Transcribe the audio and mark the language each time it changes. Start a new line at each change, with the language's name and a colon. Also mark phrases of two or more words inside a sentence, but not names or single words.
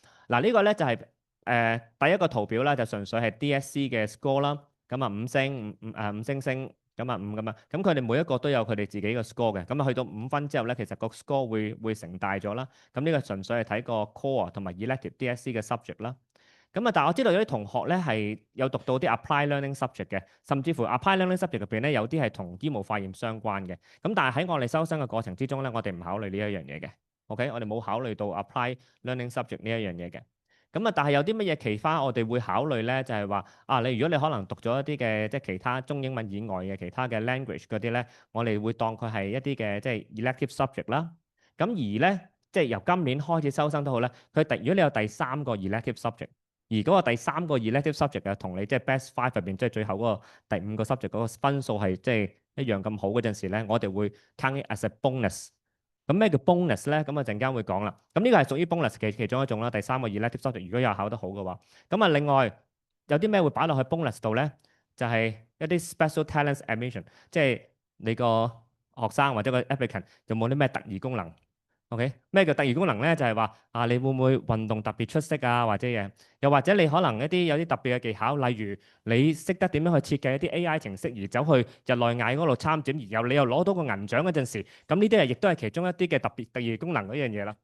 Cantonese: 呢個咧就係第一個圖表啦，就純粹係 DSE 嘅 score 啦。5星、5星星。5咁樣，咁佢哋每一個都有佢哋自己嘅 score 嘅，去到5分之後咧，其實個 score 會成大咗啦。呢個純粹係睇個 core 同埋
English: elective DSE
Cantonese: 嘅 subject 啦。但係我知道有啲同學咧係有讀到啲
English: apply learning subject
Cantonese: 嘅，甚至乎
English: apply learning subject
Cantonese: 入邊咧有啲係同醫務化驗相關嘅。但係喺我哋收生嘅過程之中咧，我哋唔考慮呢一樣嘢嘅。OK，我哋冇考慮到
English: apply learning subject
Cantonese: 呢一樣嘢嘅。咁啊，但係有啲乜嘢其他我哋會考慮咧？就係話啊，如果你可能讀咗一啲嘅即係其他中英文以外嘅其他嘅 language 嗰啲咧，我哋會當佢係一啲嘅即係
English: elective subject
Cantonese: 啦。咁而咧，即係由今年開始收生都好咧，如果你有第三個
English: elective subject，
Cantonese: 而嗰個第三個
English: elective subject
Cantonese: 啊，同你即係
English: best five
Cantonese: 入邊即係最後嗰個第五個 subject 嗰個分數係即係一樣咁好嗰陣時咧，我哋會
English: count it as a bonus。
Cantonese: 咁咩叫 bonus 咧？咁啊陣間會講啦。咁呢個係屬於 bonus 嘅其中一種啦。第三個 elective subject 如果有考得好嘅話，咁啊另外有啲咩會擺落去 bonus 度咧？就係一啲
English: special talents admission，
Cantonese: 即係你個學生或者個 applicant 有冇啲咩特異功能？OK，咩叫特異功能咧？就係話啊，你會唔會運動特別出色啊，或者嘢？又或者你可能有啲特別嘅技巧，例如你識得點樣去設計一啲 AI 程式，而走去日內瓦嗰度參展，你又攞到個銀獎嗰陣時，咁呢啲亦都係其中一啲嘅特異功能嗰樣嘢啦。